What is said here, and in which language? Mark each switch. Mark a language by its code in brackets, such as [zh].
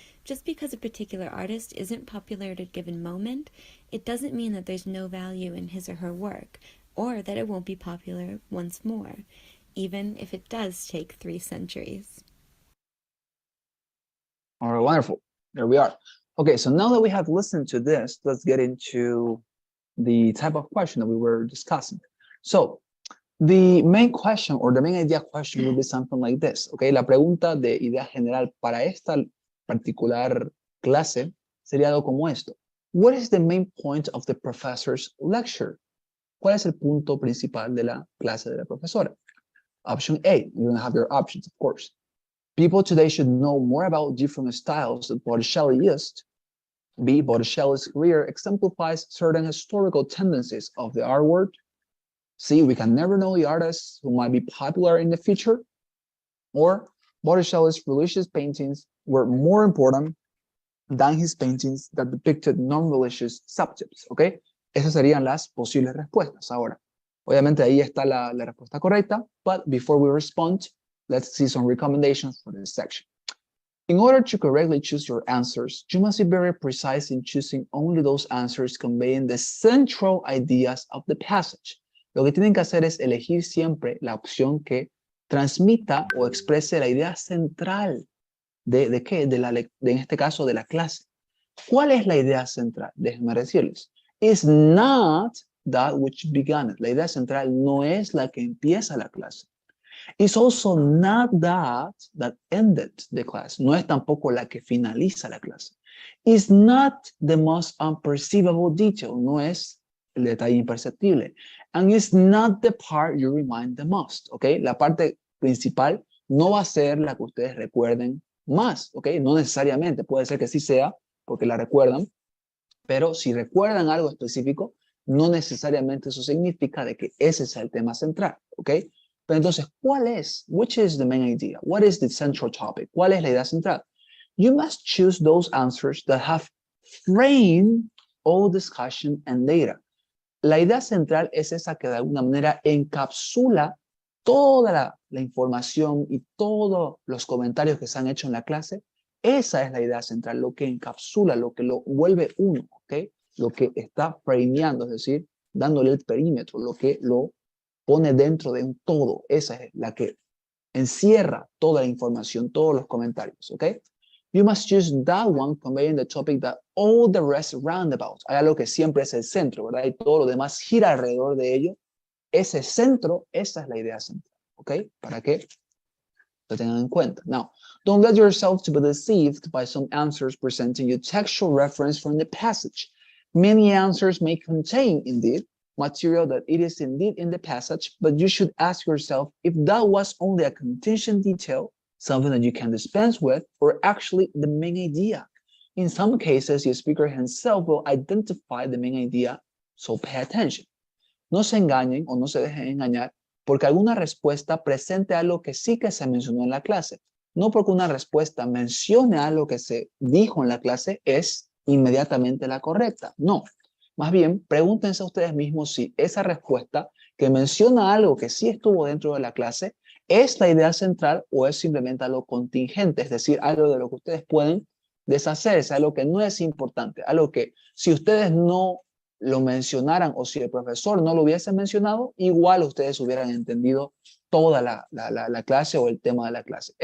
[en] Just because a particular artist isn't popular at a given moment, it doesn't mean that there's no value in his or her work, or that it won't be popular once more, even if it does take 3 centuries. All right, wonderful. There we are. Okay, so now that we have listened to this, let's get into the type of question that we were discussing. So, the main question or the main idea question will be something like this, okay? [es] La pregunta de idea general para esta particular clase sería algo como esto. [en] What is the main point of the professor's lecture? [es] ¿Cuál es el punto principal de la clase de la profesora? [en] Option A, you're going to have your options, of course. People today should know more about different styles that Botticelli used. B, Botticelli's career exemplifies certain historical tendencies of the art world. C, we can never know the artists who might be popular in the future. Or Botticelli's religious paintings were more important than his paintings that depicted non-religious subjects, ¿ok? [es] Esas serían las posibles respuestas. Ahora, obviamente ahí está la respuesta correcta, [en] but before we respond, let's see some recommendations for this section. In order to correctly choose your answers, you must be very precise in choosing only those answers conveying the central ideas of the passage. [es] Lo que tienen que hacer es elegir siempre la opción que transmita o exprese la idea central ¿de qué? En este caso, de la clase. ¿Cuál es la idea central? Déjenme decirles. [en] It's not that which began it. [es] La idea central no es la que empieza la clase. [en] It's also not that ended the class. [es] No es tampoco la que finaliza la clase. [en] It's not the most unperceivable detail. [es] No es el detalle imperceptible. [en] And it's not the part you remind the most. [es] ¿Ok? La parte principal no va a ser la que ustedes recuerden más. ¿Ok? No necesariamente. Puede ser que sí sea porque la recuerdan. Pero si recuerdan algo específico, no necesariamente eso significa de que ese sea el tema central. ¿Ok? Pero entonces, ¿cuál es? [en] Which is the main idea? What is the central topic? [es] ¿Cuál es la idea central? [en] You must choose those answers that have framed all discussion and data. [es] La idea central es esa que de alguna manera encapsula toda la información y todos los comentarios que se han hecho en la clase. Esa es la idea central, lo que encapsula, lo que lo vuelve uno, ¿ok? Lo que está frameando, es decir, dándole el perímetro, lo que lo pone dentro de un todo. Esa es la que encierra toda la información, todos los comentarios, ¿ok? [en] You must choose that one conveying the topic that all the rest round about. [es] Hay algo que siempre es el centro, ¿verdad? Y todo lo demás gira alrededor de ello. Ese centro, esa es la idea central, ¿ok? Para que lo tengan en cuenta. [en] Now, don't let yourself to be deceived by some answers presenting you textual reference from the passage. Many answers may contain, indeed, material that it is indeed in the passage, but you should ask yourself if that was only a contingent detail, something that you can dispense with, or actually the main idea. In some cases, the speaker himself will identify the main idea, so pay attention. [es] No se engañen o no se dejen engañar porque alguna respuesta presente algo que sí que se mencionó en la clase. No porque una respuesta mencione algo que se dijo en la clase es inmediatamente la correcta. No. Más bien, pregúntense a ustedes mismos si esa respuesta que menciona algo que sí estuvo dentro de la clase es la idea central o es simplemente algo contingente, es decir, algo de lo que ustedes pueden deshacerse, algo que no es importante, algo que si ustedes no lo mencionaran o si el profesor no lo hubiese mencionado, igual ustedes hubieran entendido toda la clase o el tema de la clase.